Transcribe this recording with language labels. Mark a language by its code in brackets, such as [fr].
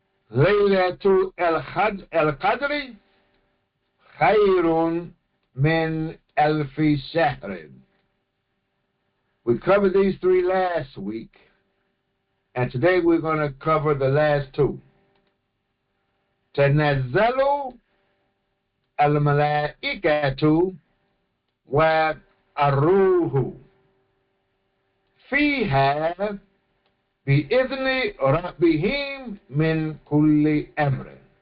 [ar] ليلة القدر خير من ألف شهر. [en] We covered these three last week, and today we're going to cover the last two. [ar] تنزل الملائكة والروح فيها بإذن ربهم من كل أمر.